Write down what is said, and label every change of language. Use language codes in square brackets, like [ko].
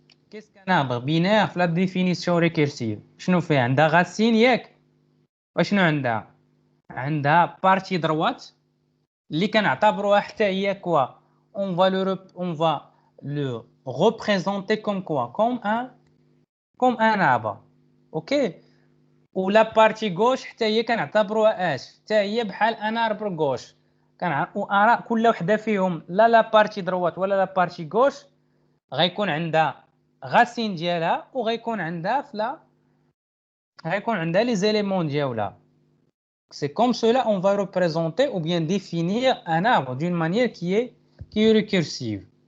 [fr] Qu'est-ce qu'un arbre binaire في la définition récursive [ar] شنو فيه عندها غاسين ياك وشنو عندها بارتي دروات اللي كنعتبروها حتى هي كوا [fr] on va le représenter comme quoi comme un arbre. [ar] OK و [fr] la partie gauche [ar] حتى هي كنعتبروها حتى هي بحال ان [fr] arbre gauche [ar] وأرى كل وحده فيهم لا بارتي دروات ولا لا بارتي غوش غيكون عندها غاسين ديالها وغيكون عندها لي زيليمون ديالها. [fr] C'est comme cela on va représenter ou bien définir un arbre d'une manière qui est récursive.